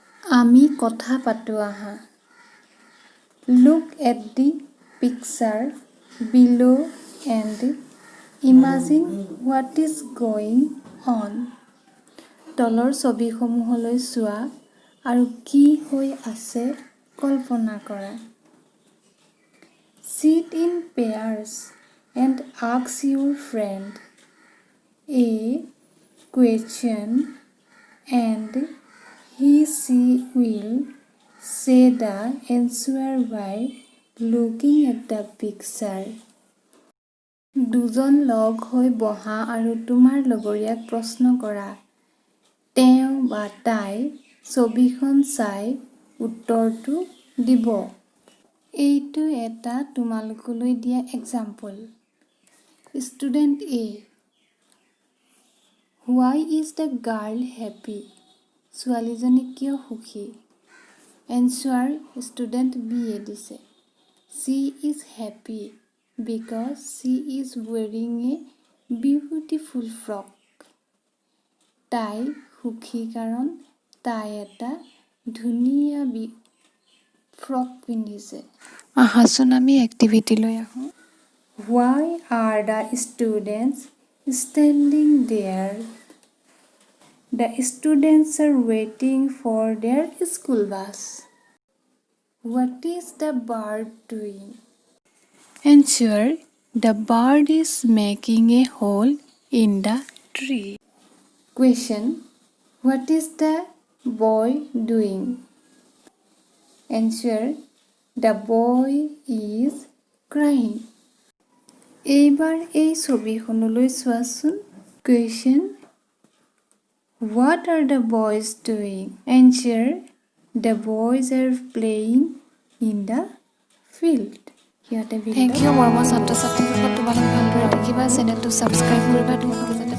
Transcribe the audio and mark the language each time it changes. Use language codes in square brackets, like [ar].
[as] আমি কথা পাতো আহা। [en] Look at the picture below and imagine what is going on. [as] তলৰ ছবিসমূহলৈ চোৱা আৰু কি হৈ আছে কল্পনা কৰা। [en] Sit in pairs and ask your friend a question and she will say the answer by looking at the picture. [as] দুজন লগ হৈ বহা আৰু তোমাৰ লগৰীয়াক প্ৰশ্ন কৰা। তেওঁ বা তাই ছবিখন চাই উত্তৰটো দিব। এইটো এটা তোমালোকলৈ দিয়া example. [en] Student A, why is the girl happy? [as] ছোৱালীজনী কিয় সুখী? [en] answer student B [as] এ দিছে। [en] She is happy because she is wearing a beautiful frock. [as] তাই সুখী কাৰণ তাই এটা ধুনীয়া ফ্ৰক পিন্ধিছে। আহাচোন আমি এক্টিভিটিলৈ আহোঁ। [en] Why are the students standing there? The students are waiting for their school bus. What is the bird doing? Answer, the bird is making a hole in the tree. Question, what is the boy doing? Answer, the boy is crying. [as] এইবাৰ এই ছবিখনলৈ চোৱাচোন। [en] Question, what are the boys doing? Answer, the boys are playing in the field. Thank you [as] মৰমৰ ছাত্ৰ-ছাত্ৰীসকল, তোমালোক ভালদৰে থাকিবা, চেনেলটো subscribe কৰিবা।